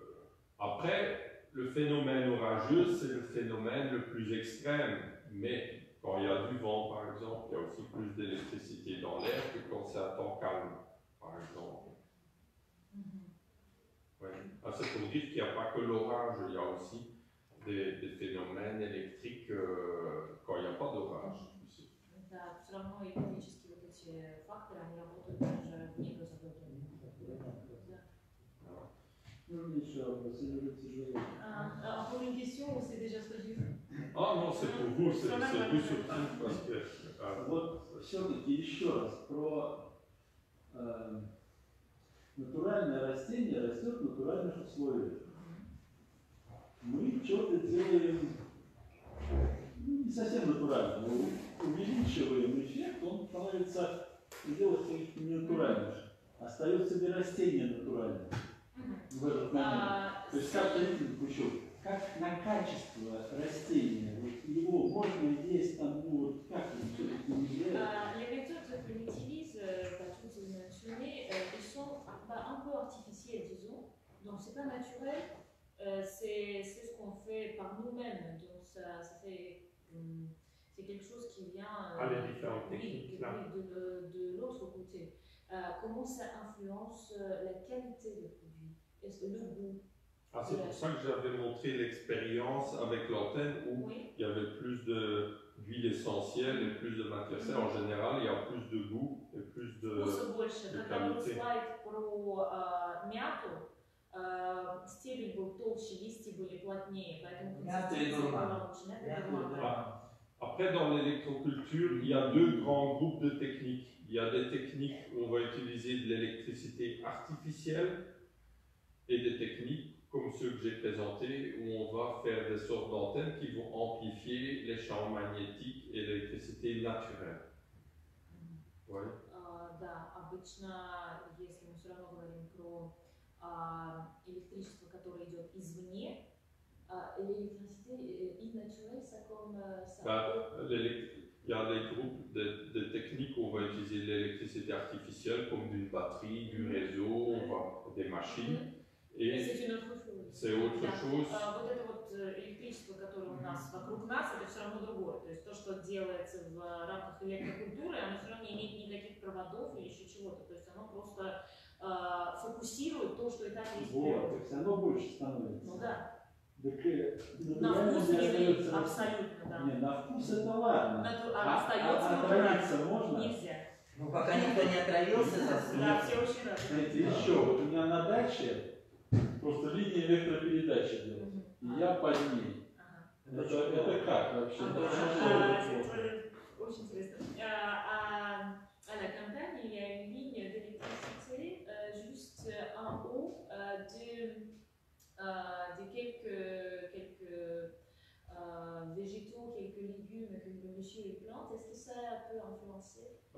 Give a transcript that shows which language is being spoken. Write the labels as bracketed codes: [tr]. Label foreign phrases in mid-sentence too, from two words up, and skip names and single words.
[fr] Après, le phénomène orageux, c'est le phénomène le plus extrême, mais quand il y a du vent, par exemple, il y a aussi plus d'électricité dans l'air que quand c'est un temps calme, par exemple. Ouais. Ah, c'est pour dire qu'il n'y a pas que l'orage, il y a aussi des phénomènes électriques quand il n'y a pas d'orage. [ru] Да, все равно экономические вот эти факторы, они работают даже вне грозовой Ну, еще вопрос, или уже тяжело? [fr] Pour une question, c'est déjà сложно. Ah non, c'est pour vous, c'est plus surpris parce que... [ru] Вот все-таки еще раз про натуральное растение растет в натуральных условиях. Мы что-то делаем не совсем натурально, мы увеличиваем эффект, он становится делать каких-то ненатуральных. Остается ли растение натуральным в этот момент? То есть как еще, как на качество растения, вот его можно есть там, ну вот как он все-таки не влияет? [fr] Les méthodes qu'on utilise, toutes vous avez mentionné, ils sont un peu artificielles, disons. Donc c'est pas naturel, c'est ce qu'on fait par nous-mêmes. Donc ça fait, c'est quelque chose qui vient de l'autre côté. Comment ça influence la qualité du produit? Est-ce que le goût? Ah, c'est pour ça que j'avais montré l'expérience avec l'antenne où il y avait plus d'huile essentielle et plus de matière. En général, il y a plus de goût et plus de qualité. [ru] Стебель был толще, листья были плотнее, поэтому консистенция была лучше. [fr] Après, dans l'électroculture, il y a deux grands groupes de techniques. Il y a des techniques où on va utiliser de l'électricité artificielle et des techniques comme ceux que j'ai présentés où on va faire des sortes d'antennes qui vont amplifier les champs magnétiques et l'électricité naturelle. Ouais. [ru] Да, обычно, если мы все равно говорим про électricité которое идет извне, [fr] l'électricité naturelle, ça comme ça. Il y a des groupes de techniques où on va utiliser l'électricité artificielle comme d'une batterie, du réseau, des machines. Et c'est une autre chose. C'est autre chose. [ru] Вот это вот электричество, которое у нас вокруг нас, это все равно другое. То есть то, что делается в рамках электрокультуры, оно все равно не имеет никаких проводов или еще чего-то. То есть оно просто фокусирует то, что и так есть. Вот, то есть оно больше становится. Ну да. Так, на вкус не абсолютно, да. Не, на вкус это ладно. Остается отравиться можно? Нельзя. Ну, пока никто не отравился, да, все очень рады. Знаете, еще, вот у меня на даче просто линия электропередачи идет, и я под ней. Это как вообще? Очень интересно. [fr] À la campagne, il y a une ligne d'électricité juste en haut de quelques végétaux, quelques légumes que le monsieur plante. Est-ce que ça peut influencer?